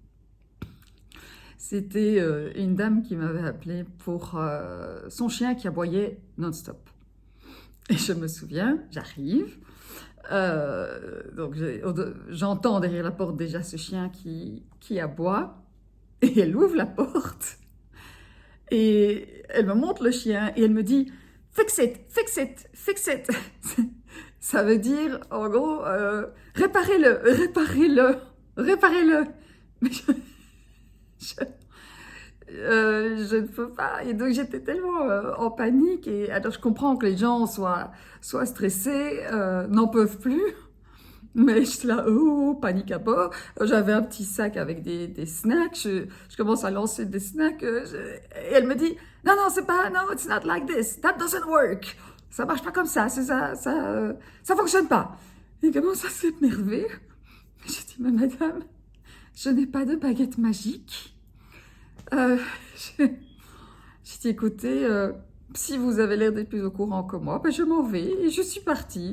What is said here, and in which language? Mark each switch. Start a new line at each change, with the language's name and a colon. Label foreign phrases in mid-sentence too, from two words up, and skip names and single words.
French: C'était une dame qui m'avait appelée pour son chien qui aboyait non-stop. Et je me souviens, j'arrive, donc j'entends derrière la porte déjà ce chien qui aboie, et elle ouvre la porte, et elle me montre le chien, et elle me dit
English: fix it, fix it, fix it.
French: Ça veut dire, en gros, réparez-le, réparez-le, réparez-le. Mais je ne peux pas. Et donc j'étais tellement en panique. Et alors je comprends que les gens soient stressés, n'en peuvent plus. Mais je suis là, oh, panique à bord. J'avais un petit sac avec des snacks. Je commence à lancer des snacks. Et elle me dit, non, non, c'est pas,
English: no, it's not like this. That doesn't work.
French: Ça marche pas comme ça. Ça fonctionne pas. Et commence à s'énerver. J'ai dit, mais madame, je n'ai pas de baguette magique. Euh, j'ai dit, écoutez, si vous avez l'air d'être plus au courant que moi, ben je m'en vais et je suis partie.